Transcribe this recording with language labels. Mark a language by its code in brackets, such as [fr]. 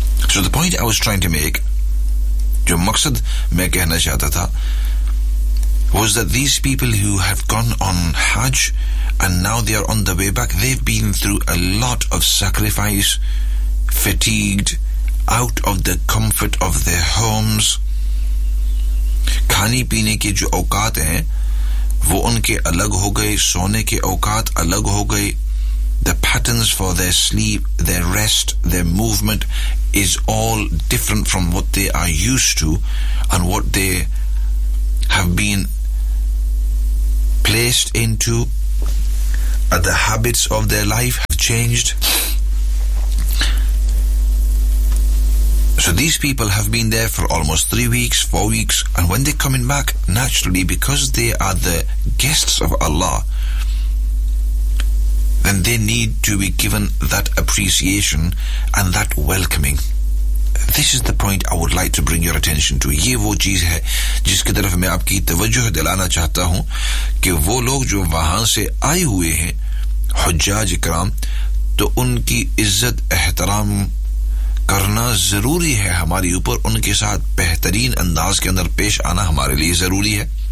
[en] So the point I was trying to make, [ur] جو مقصد میں کہنا چاہتا تھا, [en] was that these people who have gone on Hajj and now they are on the way back, they've been through a lot of sacrifice, fatigued, out of the comfort of their homes, [ur] کھانے پینے کے جو اوقات ہیں وہ ان کے الگ ہو گئے, سونے کے اوقات الگ ہو گئے. [en] The patterns for their sleep, their rest, their movement is all different from what they are used to and what they have been placed into. The habits of their life have changed. So these people have been there for almost 3 weeks, 4 weeks, and when they're coming back, naturally, because they are the guests of Allah, then they need to be given that appreciation and that welcoming. This is the point I would like to bring your attention to. [ur] یہ وہ چیز ہے جس کی طرف میں آپ کی توجہ دلانا چاہتا ہوں کہ وہ لوگ جو وہاں سے آئے ہوئے ہیں حجاج کرام, تو ان کی عزت احترام کرنا ضروری ہے ہمارے اوپر, ان کے ساتھ بہترین انداز کے اندر پیش آنا ہمارے لیے ضروری ہے